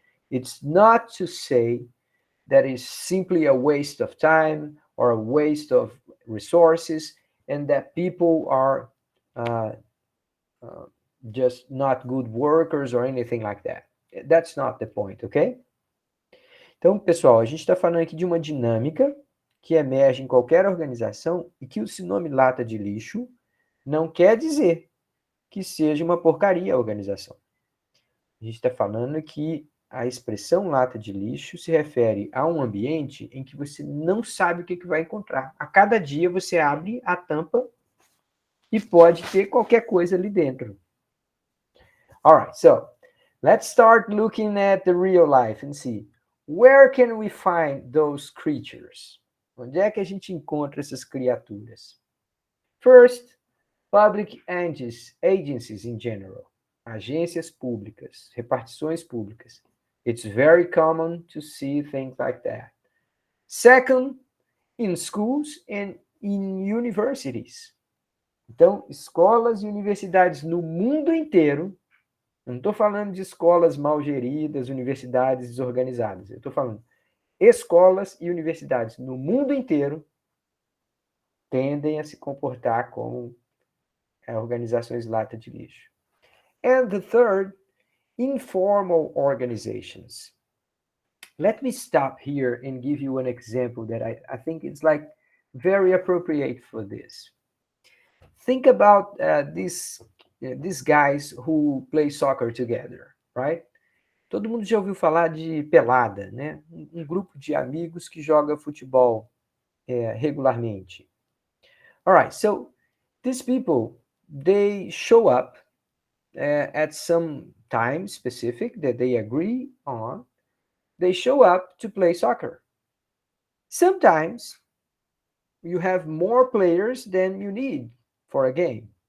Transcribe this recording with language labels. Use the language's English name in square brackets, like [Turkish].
[English] It's not to say that is simply a waste of time or a waste of resources and that people are uh, uh, just not good workers or anything like that. That's not the point, ok? [Portuguese] Então, pessoal, a gente está falando aqui de uma dinâmica que emerge em qualquer organização e que o nome lata de lixo não quer dizer que seja uma porcaria a organização. A gente está falando que a expressão lata de lixo se refere a um ambiente em que você não sabe o que vai encontrar. A cada dia você abre a tampa e pode ter qualquer coisa ali dentro. [English] Alright, so let's start looking at the real life and see where can we find those creatures? [Portuguese] Onde é que a gente encontra essas criaturas? [English] First, public agencies in general. [Portuguese] Agências públicas, repartições públicas. [English] It's very common to see things like that. Second, in schools and in universities. [Portuguese] Então, escolas e universidades no mundo inteiro, não estou falando de escolas mal geridas, universidades desorganizadas, eu estou falando escolas e universidades no mundo inteiro tendem a se comportar como organizações lata de lixo. [English] And the third, informal organizations. Let me stop here and give you an example that I think it's like very appropriate for this. Think about these guys who play soccer together, right? [Portuguese] Todo mundo já ouviu falar de pelada, né? Um grupo de amigos que joga futebol regularmente. [English] All right, so these people, they show up at some time specific that they agree on. They show up to play soccer. Sometimes you have more players than you need for a game.